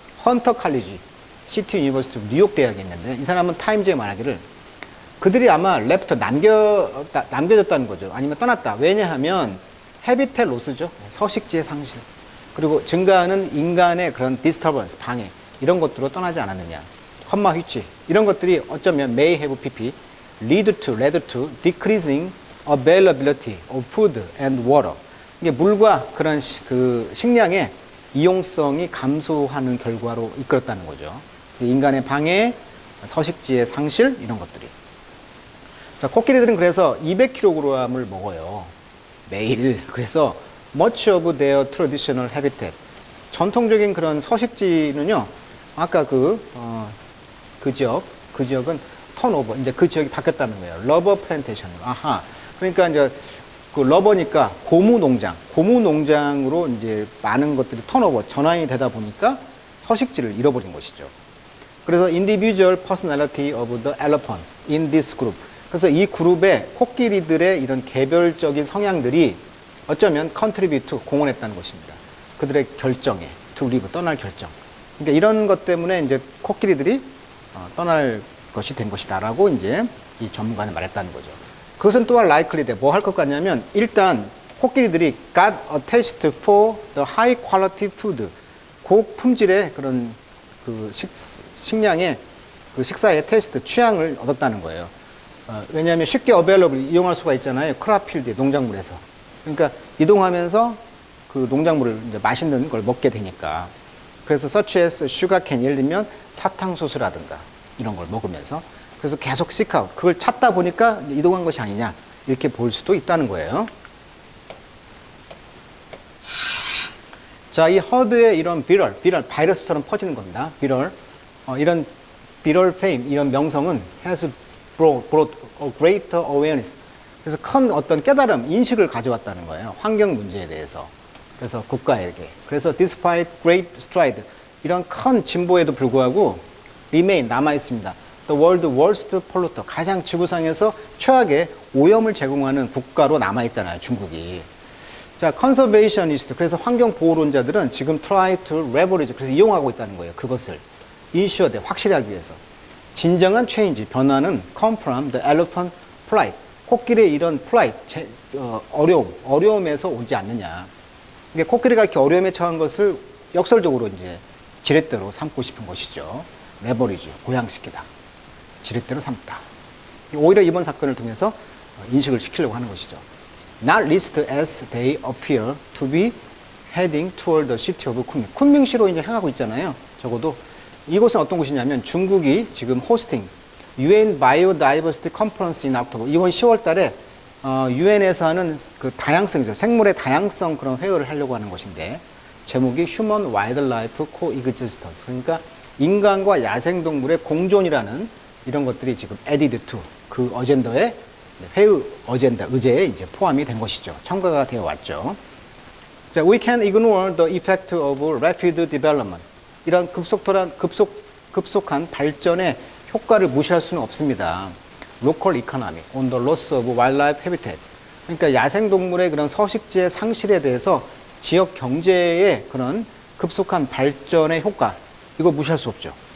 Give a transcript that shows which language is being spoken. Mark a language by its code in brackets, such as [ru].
[ko] 헌터 칼리지 시티 유니버시티 뉴욕 대학에 있는데, 이 사람은 타임즈에 말하기를 그들이 아마 left, 남겨졌다는 거죠. 아니면 떠났다. 왜냐하면 [en] habitat loss [ko] 죠. 서식지의 상실. 그리고 증가하는 인간의 그런 디스터번스, 방해 이런 것들로 떠나지 않았느냐. [en] 컴마 휘치 [ko] 이런 것들이 어쩌면 [en] may have pp led to decreasing availability of food and water. [ko] 이게 물과 그런 그 식량의 이용성이 감소하는 결과로 이끌었다는 거죠. 인간의 방해, 서식지의 상실 이런 것들이. 자, 코끼리들은 그래서 200kg을 먹어요. 매일. 그래서 [en] much of their traditional habitat. [ko] 전통적인 그런 서식지는요. 아까 그 지역은 턴오버. 이제 그 지역이 바뀌었다는 거예요. 러버 플랜테이션. 아하. 그러니까 이제 그 러버니까 고무 농장으로 이제 많은 것들이 턴오버, 전환이 되다 보니까 서식지를 잃어버린 것이죠. [en] 그래서 individual personality of the elephant in this group. [ko] 그래서 이 그룹의 코끼리들의 이런 개별적인 성향들이 어쩌면 contribute, 공헌했다는 것입니다. 그들의 결정에, to live, 떠날 결정. 그러니까 이런 것 때문에 이제 코끼리들이 떠날 것이 된 것이다라고 이제 이 전문가는 말했다는 거죠. 그것은 또한 likely 돼. 뭐 할 것 같냐면 일단 코끼리들이 [en] got a taste for the high quality food. [ko] 고품질의 그런 그 식량의 그 식사의 테스트, 취향을 얻었다는 거예요. 왜냐하면 쉽게 available, 이용할 수가 있잖아요. 크랍필드, 농작물에서. 그러니까 이동하면서 그 농작물을 이제 맛있는 걸 먹게 되니까. 그래서 [en] such as sugarcane, [ko] 예를 들면 사탕수수라든가 이런 걸 먹으면서 그래서 계속 seek-out, 그걸 찾다 보니까 이동한 것이 아니냐 이렇게 볼 수도 있다는 거예요. 자, 이 허드의 이런 비럴, 바이러스처럼 퍼지는 겁니다. 이런 비럴 [en] fame, [ko] 이런 명성은 [en] has brought a greater awareness. [ko] 그래서 큰 어떤 깨달음, 인식을 가져왔다는 거예요. 환경 문제에 대해서. 그래서 국가에게. 그래서 [en] despite great stride, [ko] 이런 큰 진보에도 불구하고 remain, 남아있습니다. [en] The world worst polluter, [ko] 가장 지구상에서 최악의 오염을 제공하는 국가로 남아있잖아요, 중국이. 자, conservationist, 그래서 환경보호론자들은 지금 [en] try to leverage, [ko] 그래서 이용하고 있다는 거예요, 그것을. ensure, 확실하기 위해서. 진정한 [en] change, [ko] 변화는 [en] come from the elephant plight. [ko] 코끼리의 이런 plight, 어려움에서 오지 않느냐. 이게 코끼리가 이렇게 어려움에 처한 것을 역설적으로 이제 지렛대로 삼고 싶은 것이죠. 레버리지, 고양시키다. 지렛대로 삼다. 오히려 이번 사건을 통해서 인식을 시키려고 하는 것이죠. [en] Not least as they appear to be heading toward the city of Kunming. [ko] 쿤밍시로 이제 향하고 있잖아요. 적어도 이곳은 어떤 곳이냐면 중국이 지금 호스팅 UN Biodiversity Conference in October. 이번 10월 달에 UN에서 하는 그 다양성이죠. 생물의 다양성 그런 회의를 하려고 하는 것인데 제목이 Human Wildlife Coexistence. 그러니까 인간과 야생동물의 공존이라는 이런 것들이 지금 [en] added to [ko] 그 어젠더에 회의 어젠다, 의제에 이제 포함이 된 것이죠. 첨가가 되어 왔죠. [en] 자, we can ignore the effect of rapid development. [ko] 이런 급속한 발전의 효과를 무시할 수는 없습니다. [en] local economy on the loss of wildlife habitat. [ko] 그러니까 야생동물의 그런 서식지의 상실에 대해서 지역 경제의 그런 급속한 발전의 효과, 이거 무시할 수 없죠.